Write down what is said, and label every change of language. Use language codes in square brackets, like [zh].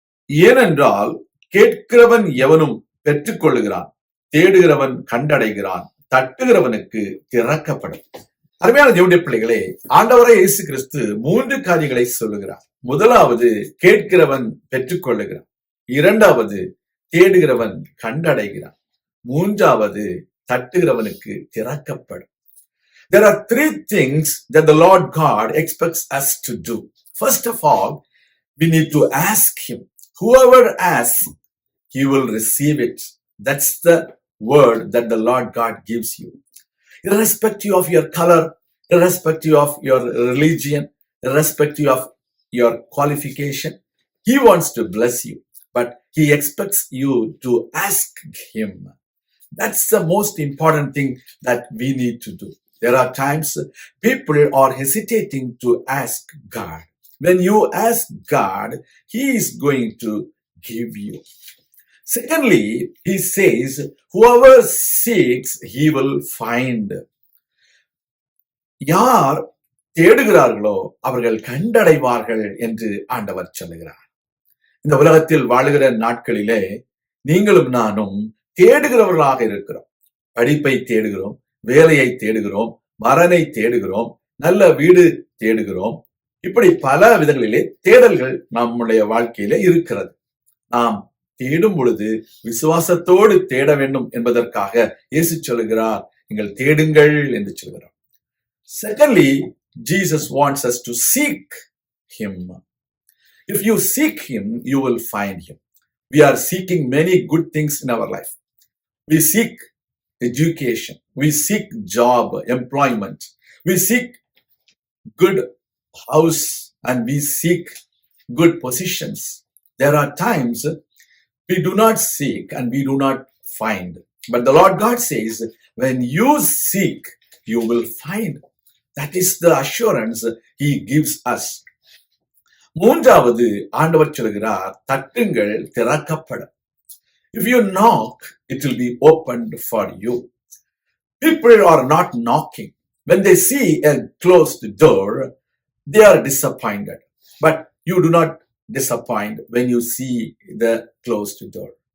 [ta] ஏனென்றால் கேட்கிறவன் எவனும் பெற்றுக்கொள்ளுகிறான், தேடுகிறவன் கண்டடைகிறான், தட்டுகிறவனுக்கு திறக்கப்படும். அருமையான தேவனுடைய பிள்ளைகளே, ஆண்டவரே இயேசு கிறிஸ்து 3 காரியங்களை சொல்லுகிறார். முதலாவது, கேட்கிறவன் பெற்றுக்கொள்ளுகிறான். இரண்டாவது, தேடுகிறவன் கண்டடைகிறான். மூன்றாவது, தட்டுகிறவனுக்கு திறக்கப்படும். [en] There are 3 things that the Lord God expects us to do. First of all, we need to ask Him. Whoever asks, he will receive it. That's the word that the Lord God gives you. Irrespective of your color, irrespective of your religion, irrespective of your qualification, He wants to bless you, but He expects you to ask Him. That's the most important thing that we need to do. There are times people are hesitating to ask God. When you ask God, He is going to give you. Secondly, He says, whoever seeks, he will find. [ta] யார் தேடுகிறார்களோ அவர்கள் கண்டடைவார்கள் என்று ஆண்டவர் சொல்லுகிறார். இந்த உலகத்தில் வாழுகிற நாட்களிலே நீங்களும் நானும் தேடுகிறவர்களாக இருக்கிறோம். படிப்பை தேடுகிறோம், வேலையை தேடுகிறோம், மரனை தேடுகிறோம், நல்ல வீடு தேடுகிறோம். இப்படி பல விதங்களிலே தேடல்கள் நம்முடைய வாழ்க்கையிலே இருக்கிறது. நாம் தேடும் பொழுது விசுவாசத்தோடு தேட வேண்டும் என்பதற்காக இயேசு சொல்லுகிறார், நீங்கள் தேடுங்கள் என்று சொல்கிறார். [en] Secondly, Jesus wants us to seek Him. If you seek Him, you will find Him. We are seeking many good things in our life. We seek education, we seek job, employment, we seek good house, and we seek good positions. There are times we do not seek and we do not find. But the Lord God says, when you seek, you will find. That is the assurance He gives us. [ta] மூன்றாவது, ஆண்டவர் சொல்கிறார், தட்டுங்கள் திறக்கப்படும். [en] If you knock, it will be opened for you. People are not knocking. When they see a closed door, they are disappointed. But you do not disappoint when you see the closed door.